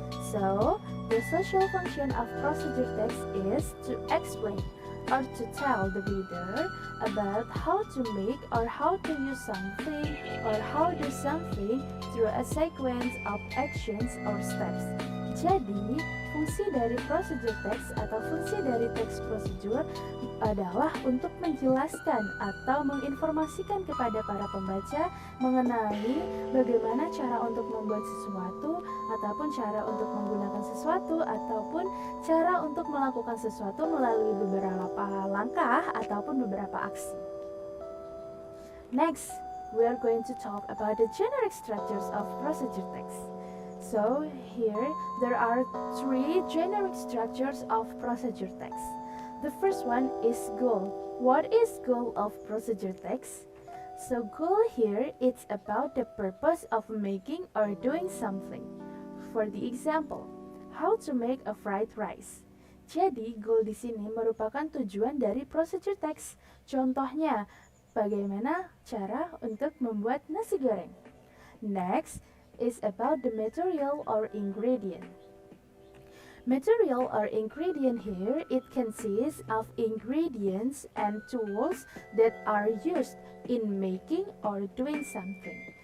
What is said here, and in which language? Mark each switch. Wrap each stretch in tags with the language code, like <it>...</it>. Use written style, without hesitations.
<en>So, the social function of procedure text is to explain or to tell the reader about how to make or how to use something or how do something through a sequence of actions or steps.</en> <id>Jadi, fungsi dari procedure text atau fungsi dari teks prosedur adalah untuk menjelaskan atau menginformasikan kepada para pembaca mengenai bagaimana cara untuk membuat sesuatu ataupun cara untuk menggunakan sesuatu ataupun cara untuk melakukan sesuatu melalui beberapa langkah ataupun beberapa aksi.</id> <en>Next, we are going to talk about the generic structures of procedure text. So, here there are three generic structures of procedure text. The first one is goal. What is goal of procedure text? So, goal here it's about the purpose of making or doing something. For the example, how to make a fried rice.</en> <id>Jadi, goal di sini merupakan tujuan dari procedure text. Contohnya, bagaimana cara untuk membuat nasi goreng.</id> <en>Next is about the material or ingredient. Material or ingredient here, it consists of ingredients and tools that are used in making or doing something.</en>